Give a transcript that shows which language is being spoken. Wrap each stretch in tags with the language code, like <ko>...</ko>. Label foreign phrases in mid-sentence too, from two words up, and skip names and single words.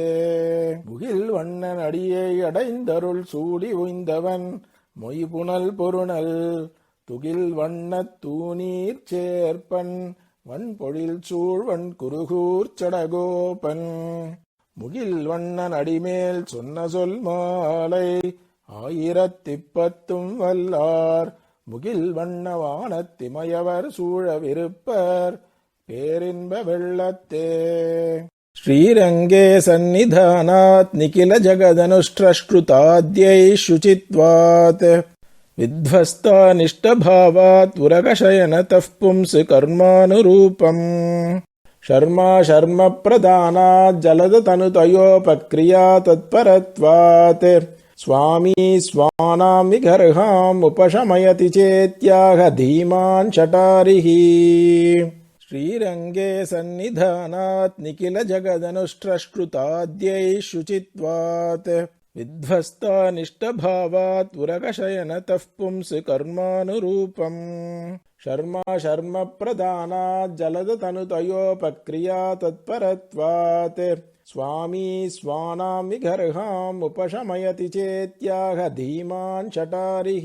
<ta>முகில் வண்ணன் அடியை அடைந்தருள் சூடி உய்ந்தவன் மொய்புனல் பொருணல் துகில் வண்ணத் தூநீர் சேர்ப்பன் வன்பொழில் சூழ்வன் குருகூர் சடகோபன் முகில் வண்ணன் அடிமேல் சொன்ன சொல் மாலை 1010 வல்லார் முகில் வண்ண வானத்திமயவர் சூழவிருப்பர் பேரின்ப வெள்ளத்தே.</ta> <sa>श्रीरङ्गे सन्निधानात् निखिल जगदनुष्ट्रष्टुताद्यै शुचित्वात् विध्वस्तानिष्टभावात् उरगशयनतः पुंसि कर्मानुरूपम् शर्मा शर्म प्रदानात् जलदतनुतयोपक्रिया तत्परत्वात् स्वामी स्वानां विगर्हाम् उपशमयति चेत्याह धीमान् शटारिः. श्रीरङ्गे सन्निधानात् निखिल जगदनुष्ट्रष्टुताद्यै शुचित्वात् विध्वस्तानिष्टभावात् उरगशयनतः पुंसि कर्मानुरूपम् शर्मा शर्म प्रदानात् जलदतनुतयोपक्रिया तत्परत्वात् स्वामी स्वानां विगर्हाम् उपशमयति चेत्याह धीमान् शटारिः.</sa>